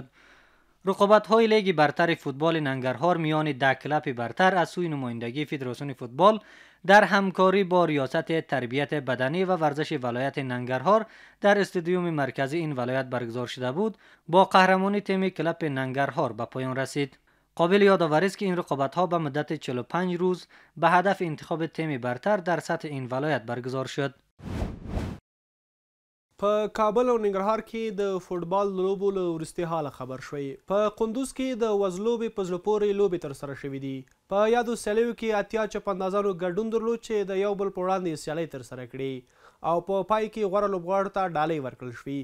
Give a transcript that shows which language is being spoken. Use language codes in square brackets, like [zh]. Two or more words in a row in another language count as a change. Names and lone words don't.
[fa] رقابت‌های لیگ برتر فوتبال ننگرهار میان 10 کلاب برتر از سوی نمایندگی فدراسیون فوتبال در همکاری با ریاست تربیت بدنی و ورزش ولایت ننگرهار در استادیوم مرکزی این ولایت برگزار شده بود با قهرمانی تیم کلاب ننگرهار به پایان رسید. قابل یادآوری است که این رقابت‌ها به مدت 45 روز به هدف انتخاب تیم برتر در سطح این ولایت برگزار شد. [ps] په کابل او ننګرهار کې د فوټبال لوبو له وروستي حاله خبر شوی. په قندوز کې د وزلوبې په زړه پورې لوبې ترسره شوې دي. په یادو سیالیو کې 80 چپندازانو ګډون درلود چې د یو بل په وړاندې سیالۍ ترسره کړې او په پای کې غوره لوبغاړو ته ډالۍ ورکړل شوې.